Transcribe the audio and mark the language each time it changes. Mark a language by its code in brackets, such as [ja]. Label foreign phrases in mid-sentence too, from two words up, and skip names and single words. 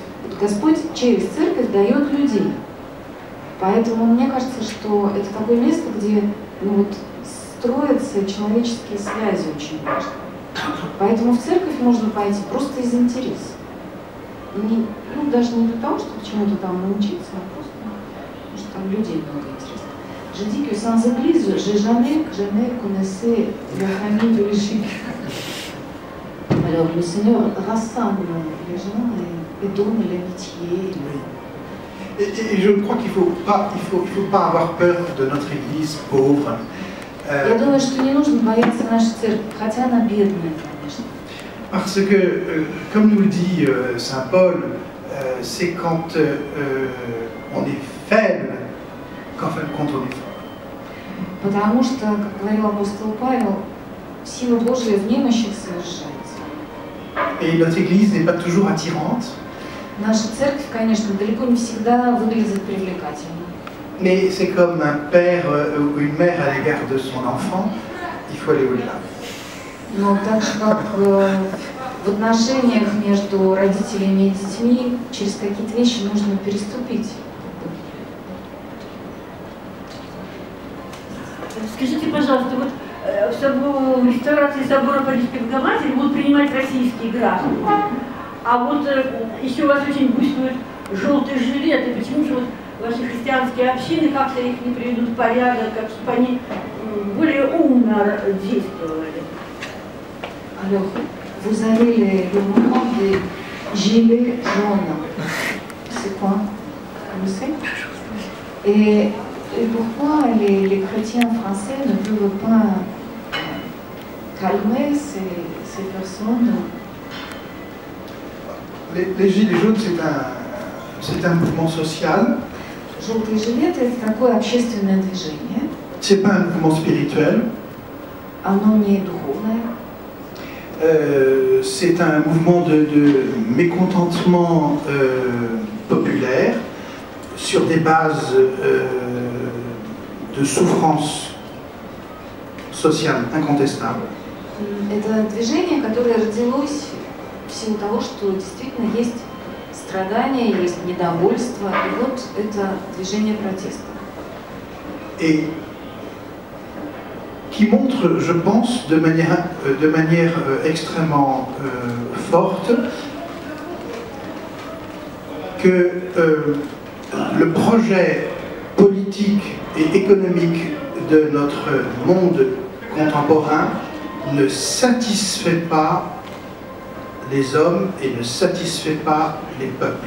[ru] Вот Господь через церковь дает людей. Поэтому мне кажется, что это такое место, где ну, вот, строятся человеческие связи очень важно. Поэтому в церковь можно пойти просто из интереса. Не, ну, даже не для того, чтобы чему-то там научиться, а просто, потому что там людей много интересно. [fr] Je dis que sans église, j'ai jamais connaissé la famille de l'Égypte. Alors le Seigneur rassemble les gens et donne l'amitié. Oui. Et je crois qu'il faut pas avoir peur de notre église pauvre. [ru] Я думаю, что не нужно бояться нашей церкви, хотя она бедная, конечно. [fr] Parce que, comme nous le dit Saint Paul, c'est quand on est faible qu'en fin de compte on est fort. [ru] Потому что, как говорил апостол Павел, сила Божия в немощах совершается. [fr] Et notre église n'est pas toujours attirante. [ru] Наша церковь, конечно, далеко не всегда выглядит привлекательно. [fr] Mais c'est comme un père ou une mère à l'égard de son enfant, il faut aller au-delà. [ru] Но так же, как в отношениях между родителями и детьми, через какие-то вещи нужно переступить. Скажите, пожалуйста, вот в реставрации собора Парижской Богоматери будут принимать российские граждане, а вот еще у вас очень буйствуют желтые жилеты. Почему же вот ваши христианские общины как-то их не приведут в порядок, как чтобы они более умно действовали? [fr] Alors, vous avez le mouvement des gilets jaunes. C'est quoi? Vous savez? Et pourquoi les chrétiens français ne peuvent pas calmer ces personnes? Les Gilets jaunes, c'est un mouvement social. [ru] Желтые жилеты – это такое общественное движение. [fr] C'est pas un mouvement spirituel. [ru] Оно не духовное. [fr] C'est un mouvement de mécontentement populaire sur des bases de souffrance sociale incontestable. [ru] Это движение, которое родилось в силу того, что действительно есть страдания, есть недовольство, и вот это движение протеста. [fr] Et qui montre, je pense, de manière extrêmement forte que le projet politique et économique de notre monde contemporain ne satisfait pas les hommes et ne satisfait pas les peuples.